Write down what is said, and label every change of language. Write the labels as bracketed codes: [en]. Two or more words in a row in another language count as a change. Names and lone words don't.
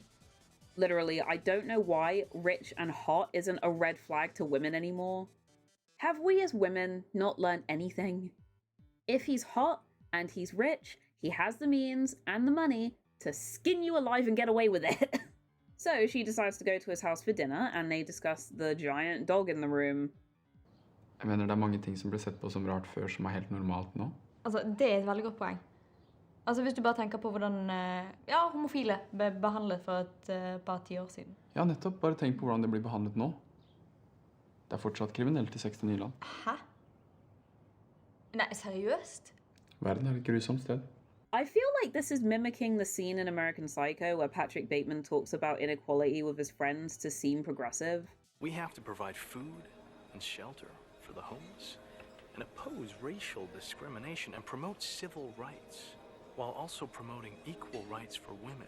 [en] Literally, I don't know why rich and hot isn't a red flag to women anymore. Have we as women not learned anything? If he's hot and he's rich, he has the means and the money to skin you alive and get away with it. So she decides to go to his house for dinner, and they discuss the giant dog in the room. [no] Jeg mener det er mange ting som ble sett på som rart før som er helt normalt nå. Altså, det er et veldig godt poeng. Altså, hvis du bare tenker på hvordan homofile ble behandlet for et par 10 år siden. Ja, nettopp. Bare tenk på hvordan det blir behandlet nå. Det er fortsatt kriminelt i 69 land. Hæ? Nei, seriøst? Verden er et grusomt sted. [en] I feel like this is mimicking the scene in American Psycho where Patrick Bateman talks about inequality with his friends to seem progressive. We have to provide food and shelter for the homeless and oppose racial discrimination and promote civil rights while also promoting equal rights for women.